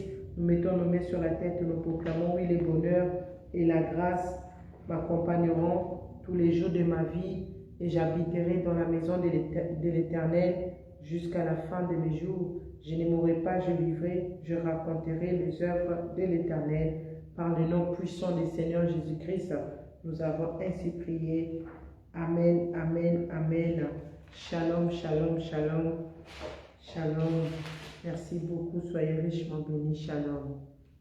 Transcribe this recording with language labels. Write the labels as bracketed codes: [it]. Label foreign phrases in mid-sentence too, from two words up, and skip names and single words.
[fr] Nous mettons nos mains sur la tête et nous proclamons, oui, le bonheur et la grâce m'accompagneront tous les jours de ma vie et j'habiterai dans la maison de l'Éternel jusqu'à la fin de mes jours. Je ne mourrai pas, je vivrai, je raconterai les œuvres de l'Éternel. Par le nom puissant du Seigneur Jésus-Christ, nous avons ainsi prié. [he] אמן, אמן, אמן. שלום, שלום, שלום. שלום. [fr] Merci beaucoup. Soyez richement bénis. Shalom.